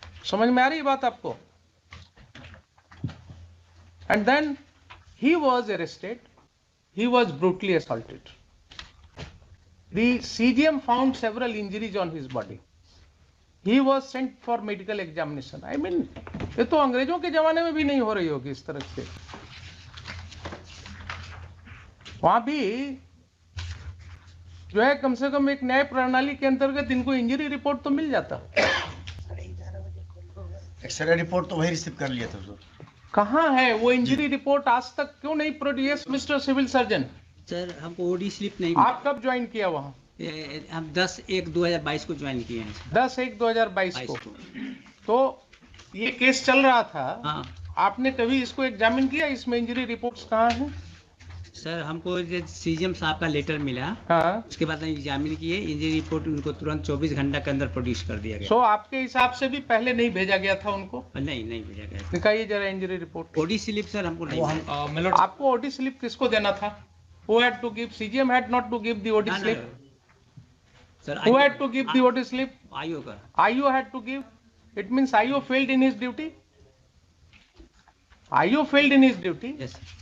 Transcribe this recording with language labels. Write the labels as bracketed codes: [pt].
[hi] समझ में आ रही बात आपको? [en] And then he was arrested. He was brutally assaulted. The CGM found several injuries on his body. He was sent for medical examination. I mean, [hi] ये तो अंग्रेजों के जमाने में भी नहीं हो रही होगी इस तरह से. वहां भी जो है कम से कम एक न्याय प्रणाली के अंतर्गत इनको इंजरी रिपोर्ट तो मिल जाता. एक्सरे रिपोर्ट तो वही रिसीव कर लिया था सर. कहाँ है वो इंजरी रिपोर्ट? आज तक क्यों नहीं produce mister civil surgeon? Sir हमको ओडी स्लिप नहीं आप कब ज्वाइन किया वहाँ? हम 10/1/2022 को ज्वाइन किए हैं। 10/1/2022 को। तो ये केस चल रहा था। हाँ। आपने कभी इसको एग्जामिन किया? इसमें इंजरी रिपोर्ट्स कहाँ हैं? सर हमको सीजीएम साहब का लेटर मिला, हाँ, उसके बाद एग्जामिन किए, इंजरी रिपोर्ट उनको तुरंत 24 घंटा के अंदर प्रोड्यूस कर दिया गया। सो आपके हिसाब से भी पहले नहीं भेजा गया था उनको? नहीं भेजा गया। दिखाइए जरा injury report. OD slip sir हमको नहीं मिला। [en] My lord, [hi] आपको ओडी स्लिप किसको देना था? [en] Who had to give? CGM had not to give the OD [hi] ना, [en] slip. Sir Who had to give the OD slip? [hi] IO का। [en] IO had to give. It means IO failed in his duty. IO failed in his duty. Yes